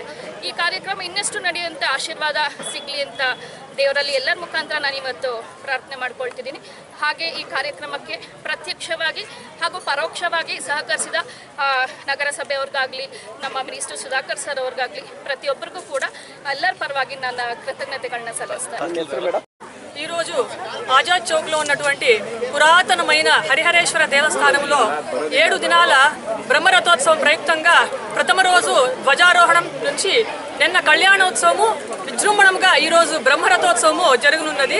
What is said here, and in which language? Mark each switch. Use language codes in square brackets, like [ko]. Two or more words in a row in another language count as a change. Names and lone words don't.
[kn] ಈ ಕಾರ್ಯಕ್ರಮ ಇನ್ನಷ್ಟು ನಡೆಯುವಂತೆ ಆಶೀರ್ವಾದ ಸಿಗಲಿ ಅಂತ ದೇವರಲ್ಲಿ ಎಲ್ಲರ ಮುಖಾಂತರ ನಾನು ಇವತ್ತು ಪ್ರಾರ್ಥನೆ ಮಾಡ್ಕೊಳ್ತಿದ್ದೀನಿ. ಹಾಗೆ ಈ ಕಾರ್ಯಕ್ರಮಕ್ಕೆ ಪ್ರತ್ಯಕ್ಷವಾಗಿ ಹಾಗೂ ಪರೋಕ್ಷವಾಗಿ ಸಹಕರಿಸಿದ ನಗರಸಭೆಯವ್ರಿಗಾಗಲಿ, ನಮ್ಮ ಮಿನಿಸ್ಟರ್ ಸುಧಾಕರ್ ಸರ್ ಅವ್ರಿಗಾಗಲಿ, ಪ್ರತಿಯೊಬ್ಬರಿಗೂ ಕೂಡ ಎಲ್ಲರ ಪರವಾಗಿ ನನ್ನ ಕೃತಜ್ಞತೆಗಳನ್ನ ಸಲ್ಲಿಸ್ತಾರೆ. [te] ఈరోజు ఆజాద్ చౌక్లో ఉన్నటువంటి పురాతనమైన హరిహరేశ్వర దేవస్థానంలో 7 దినాల బ్రహ్మరథోత్సవం ప్రయుక్తంగా ప్రథమ రోజు ధ్వజారోహణం నుంచి నిన్న కళ్యాణోత్సవము విజృంభణంగా ఈరోజు బ్రహ్మరథోత్సవము జరగనున్నది.